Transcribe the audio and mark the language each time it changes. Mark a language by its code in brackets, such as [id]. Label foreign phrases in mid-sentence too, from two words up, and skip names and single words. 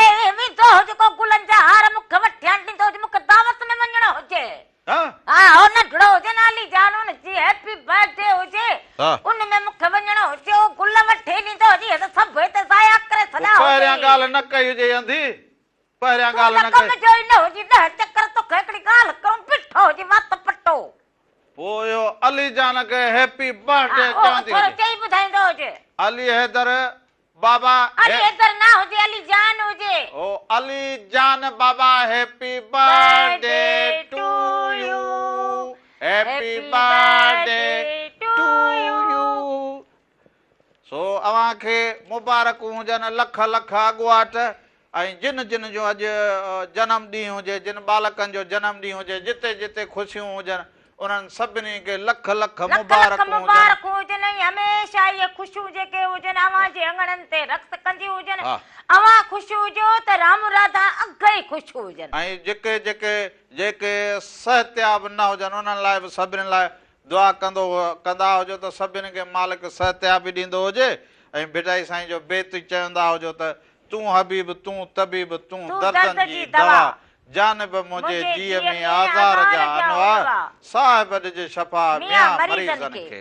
[sd] पहिरियां ॻाल्हि न कई हुजे अंधी पहिरियां ॻाल्हि न कई पोइ इहो अली जान खे [en] happy birthday [sd] चवंदी हुजे अली हैदर बाबा ओ अली जान बाबा [en] happy birthday to you happy birthday to you [sd] सो अवां खे मुबारक हुजनि लख लख अॻुवाट ऐं जिन जिन जो अॼु जनम ॾींहुं हुजे जिन बालकनि जो जनम ॾींहुं हुजे जिते जिते ख़ुशियूं हुजनि उन्हनि सभिनी खे लख लख मुबारक हुजनि हमेशह इहे ख़ुशियूं जेके हुजनि अवां जे अंगणनि ते रक़्स कंदियूं हुजनि अवां ख़ुशि हुजो त राम राधा अघ ई ख़ुशि हुजनि ऐं जेके जेके जेके सहतियाब न हुजनि उन्हनि लाइ बि सभिनी लाइ दुआ कंदा हुजो त सभिनी खे मालिक सहतियाबी ॾींदो हुजे ऐं भिटाई साईं जो बेत चवंदा हुजो त तूं हबीब तूं तबीब तूं दर्दनि जी दवा जानब मुझे जीअ में आज़ार जा अनवार साहिब ॾिजे शफ़ा मियां मरीज़नि खे